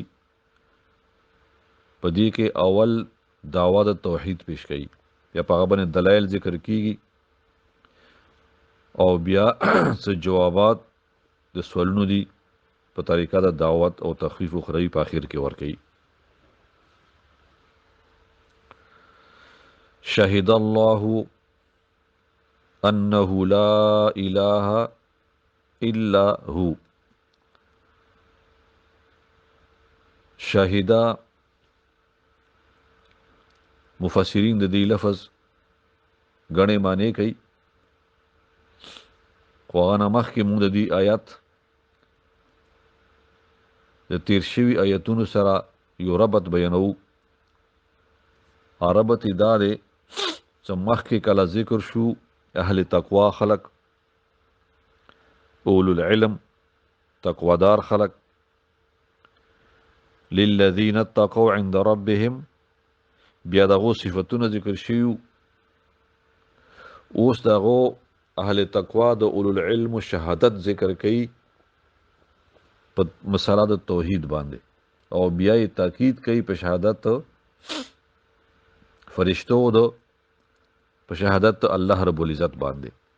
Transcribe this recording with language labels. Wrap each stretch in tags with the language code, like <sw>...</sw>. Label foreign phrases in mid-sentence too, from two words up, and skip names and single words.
<ps>په دې کې اول دعوا د توحید پیش کړي یا په هغه باندې دلایل ذکر کیږي او بیا څه جوابات د سوالونو دي په طریقه د دعوت او تخفیف اخروی په اخر کې ورکړي.</ps> <ar>شهد الله انه لا اله الا هو.</ar> <ps>شهدا مفسرین د دې لفظ غنې معنی کوي خو هغه نه مخکې موږ د دې آیات د تیر شوي آیتونو سره یو ربط بیانو. ربط دا دی چې مخکې کله ذکر شو اهل تقوا خلق</ps> <ar>اولو العلم</ar> <ps>تقوادار خلق</ps> <ar>للذین اتقوا عند ربهم</ar> <ps>بیا دغه صفاتونه ذکر شیو. اوس دغه اهل تقوا د</ps> <ar>اولو العلم</ar> <ps>شهادت ذکر کوي په مسله د توحید باندې او بیا یې تاکید کوي په شهادت فرشتو د په شهادت الله رب العزت باندې.</ps>